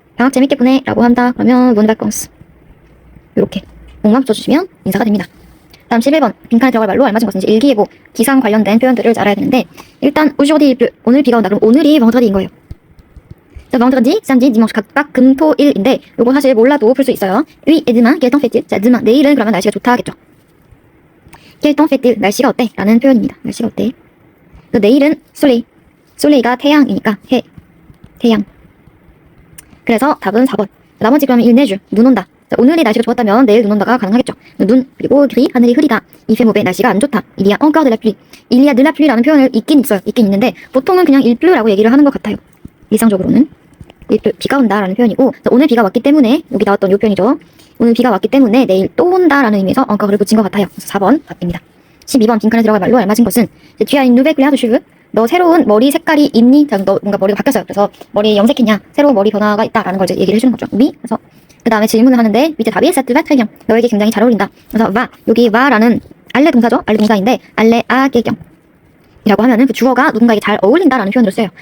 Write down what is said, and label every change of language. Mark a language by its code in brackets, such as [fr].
[ko] 방학 재밌게 보내 라고 한다. 그러면 [fr] bonnes vacances [ko] 이렇게 봉만 붙여주시면 인사가 됩니다. 다음 11번 빈칸에 들어갈 말로 알맞은 것은 이제 일기예보, 기상 관련된 표현들을 알아야 되는데 일단 [fr] aujourd'hui il pleut, [ko] 오늘 비가 온다. 그럼 오늘이 vendredi인 거예요. 자, [fr] vendredi, samedi, dimanche [ko] 각각 금, 토, 일인데 요거 사실 몰라도 풀 수 있어요. [fr] oui et demain, quel temps fait-il? 자, demain, [ko] 내일은 그러면 날씨가 좋다 하겠죠. [fr] quel temps fait-il? [ko] 날씨가 어때? 라는 표현입니다. 날씨가 어때? 내일은 soleil, soleil가 태양이니까 태양. 그래서 답은 4번. 나머지 그러면 [fr] il neige, [ko] 눈 온다. 자, 오늘이 날씨가 좋았다면 내일 눈 온다가 가능하겠죠. 눈, 그리고 gris, 하늘이 흐리다. [fr] il fait mauvais, [ko] 날씨가 안 좋다. [fr] il y a encore de la pluie. il y a de la pluie [ko] 라는 표현을 있긴 있는데 보통은 그냥 il pleu라고 얘기를 하는 것 같아요. 일상적으로는. [fr] il pleut, [ko] 비가 온다라는 표현이고 자, 오늘 비가 왔기 때문에 여기 나왔던 이 표현이죠. 오늘 비가 왔기 때문에 내일 또 온다라는 의미에서 encore를 붙인 것 같아요. 그래서 4번 답입니다. 12번 빈칸에 들어갈 말로 알맞은 것은 [fr] tu as une nouvelle couleur de cheveux. [ko] 너 새로운 머리 색깔이 있니? 자, 너 뭔가 머리가 바뀌었어요. 그래서 머리 염색했냐? 새로운 머리 변화가 있다라는 걸 이제 얘기를 해주는 거죠. [fr] oui. [ko] 그래서 그 다음에 질문을 하는데 밑에 답이 [fr] ça te va très bien. [ko] 너에게 굉장히 잘 어울린다. 그래서 va 여기 va라는 알레 동사죠. 알레 동사인데 알레 아 개경 이라고 하면은 그 주어가 누군가에게 잘 어울린다라는 표현으로 써요.